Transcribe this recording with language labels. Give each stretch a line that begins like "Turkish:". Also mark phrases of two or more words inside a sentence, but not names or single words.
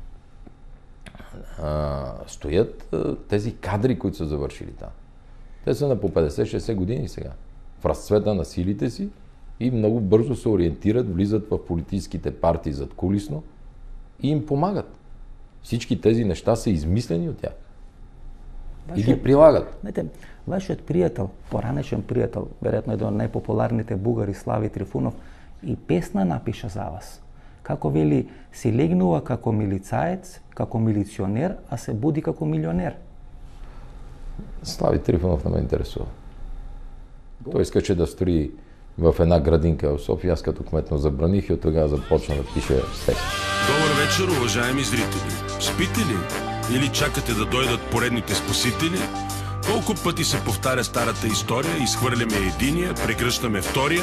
Bulgarian: Стоят тези кадри, които са завършили там. Те са на по 50-60 години сега. В разцвета на силите си и много бързо се ориентират, влизат в политическите партии задкулисно и им помагат. Всички тези неща са измислени от тях. И ги прилагат.
Macedonian: Знаете, вашиот пријател, поранешен пријател, веројатно еден од најпопуларните бугари, Слави Трифунов, и песна напиша за вас. Како вели, си легнува како милицаец, како милиционер, а се буди како милионер.
Bulgarian: Слави Трифунов не ме интересува. Той искаше да строи в една градинка в София, аз като кметно забраних и от тогава започна да пише текст. Добър вечер, уважаеми зрители. Спите ли? Или чакате да дойдат поредните спасители? Колко пъти се повтаря старата история, изхвърляме единия, прегръщаме втория?